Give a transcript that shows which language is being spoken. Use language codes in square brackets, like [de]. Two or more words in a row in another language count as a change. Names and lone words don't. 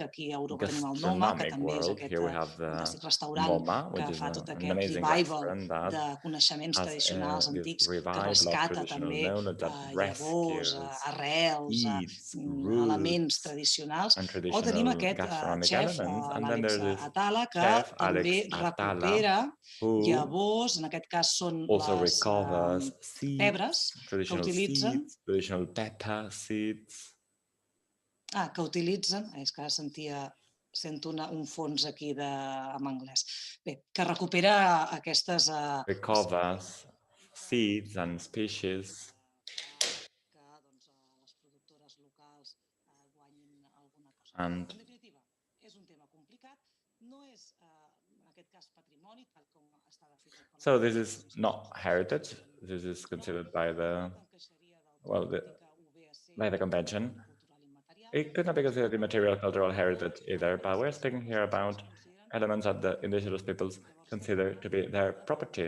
[ca] Aquí a Europa tenim el Noma, que també és aquest fantàstic restaurant que fa tot aquest revival de coneixements tradicionals antics, que rescata també llavors, arrels, elements tradicionals. O tenim aquest xef, l'Àlex Atala, que també recupera llavors, en aquest cas són les pebres que utilitzen. [en] Traditional pepper seeds. [ca] Que utilitzen, és que sento un fons aquí en anglès. Bé, que recupera aquestes... [en] Recovers seeds and species. [ca] Que les productores locals guanyin alguna cosa. En definitiva, és un tema complicat. No és, en aquest cas, patrimoni, tal com està definit. [en] So this is not heritage. This is considered by the convention. It could not be considered immaterial cultural heritage either, but we're speaking here about elements that the indigenous peoples consider to be their property.